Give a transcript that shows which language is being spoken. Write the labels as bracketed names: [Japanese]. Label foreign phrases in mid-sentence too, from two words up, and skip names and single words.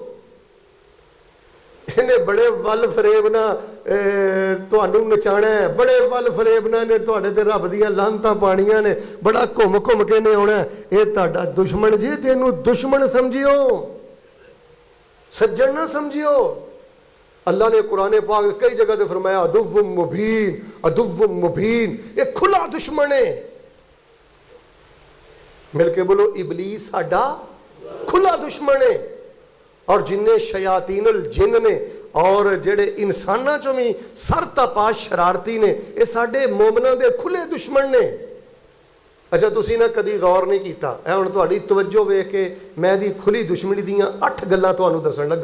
[Punjabi] اینہیں بڑے ول فریبناں تہانوں نچانا ہے، بڑے ول فریبناں نے تہاڈے تے رب دیاں لعنتاں پانیاں نے، بڑا گھم گھم کے نے آؤنا. یہ تہاڈا دشمن جی، تینوں دشمن سمجھیو، سجن نہ سمجھیو. اللہ نے قرآن پاک کئی جگہ تے فرمایا [Arabic] عدو مبين، عدو مبين, [Urdu] یہ کھلا دشمن ہے. [Punjabi] مل کے بولو، ابلیس ساڈا کھلا دشمن ہے. اور جنے [Arabic] شياطين الجن [Punjabi] نے اور جیہڑے انساناں چوں وی سرتاپا شرارتی نے، یہ ساڈے مومناں دے کھلے دشمن نے. اچھا، تسیں نہ کدی غور نہیں کیتا، اے ہن تہاڈی توجہ ویکھ کے میں دی کھلی دشمنی دیاں 8 گلاں تہانوں دسن لگا.